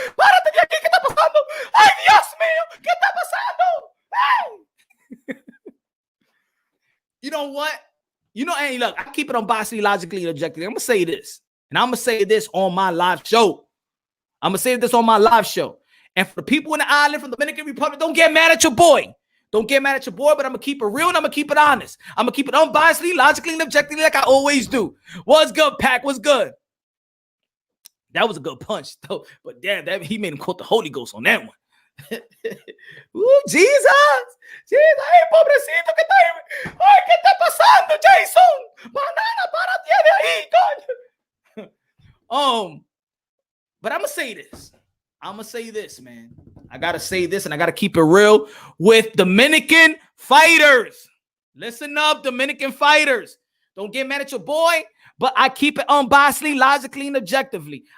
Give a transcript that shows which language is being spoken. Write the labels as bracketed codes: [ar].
[es] Párate de aquí, ¿qué está pasando? Ay, Dios mío, ¿qué está pasando? [en] Hey. You know what? Hey, look, I keep it on boxing logically and objectively. I'm gonna say this, and I'm gonna say this on my live show. And for the people in the island from the Dominican Republic, don't get mad at your boy. But I'm going to keep it real and I'm going to keep it honest. I'm going to keep it unbiasedly, logically, and objectively like I always do. What's good, Pac? What's good? That was a good punch, though. But damn, he made him quote the Holy Ghost on that one. Ooh, Jesus. [es] Ay, pobrecito, ¿qué está pasando, Jason? Banana, párate de ahí, coño. [en] But I'm going to say this, man. I got to say this, and I got to keep it real with Dominican fighters. Listen up, Dominican fighters. Don't get mad at your boy, but I keep it unbiasedly, logically, and objectively.